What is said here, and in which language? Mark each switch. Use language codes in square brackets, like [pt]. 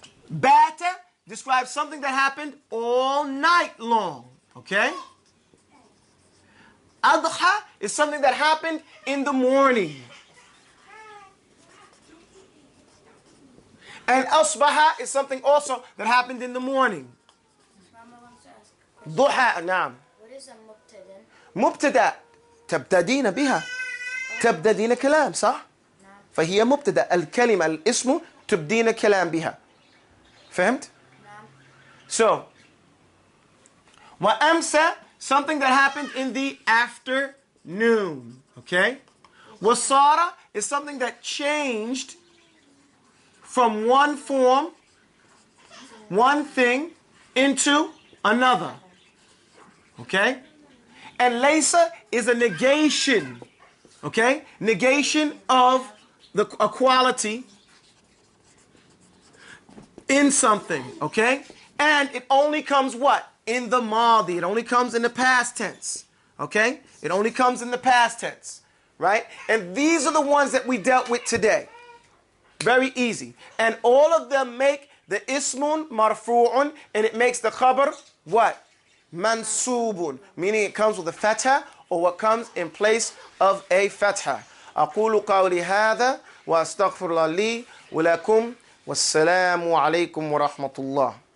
[en] Bata describes something that happened all night long, okay? Adha is something that happened in the morning. And asbaha is something also that happened in the morning. Mama wants to ask. Duha, naam. What is a mubtada? [ar] مبتدا تبتدين بها تبتدين كلام صح؟ فهي مبتدا الكلمة الاسم تبدين كلام بها فهمت؟ So وأمسى [en] something that happened in the afternoon, okay? وصارة is something that changed from one form, one thing, into another. Okay? And laysa is a negation. Okay? Negation of a quality in something. Okay? And it only comes what? In the madi. It only comes in the past tense. Okay? It only comes in the past tense. Right? And these are the ones that we dealt with today. Very easy. And all of them make the ismun marfu'un, and it makes the khabar what? Mansubun. Meaning it comes with a fatha, or what comes in place of a fatha. [ar] أقول قولي هذا وأستغفر الله لي ولكم والسلام عليكم ورحمة الله.